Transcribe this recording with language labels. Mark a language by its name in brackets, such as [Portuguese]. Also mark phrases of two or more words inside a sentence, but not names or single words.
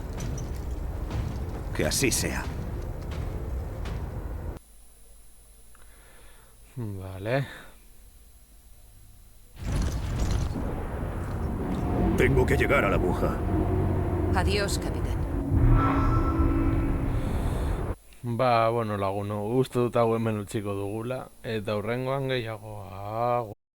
[Spanish] Que así sea. Vale. Tengo que llegar a la aguja. Adiós, capitán. [Basque] Ba, bueno, laguno, uste dut hau hemen utziko dugula, eta hurrengoan gehiago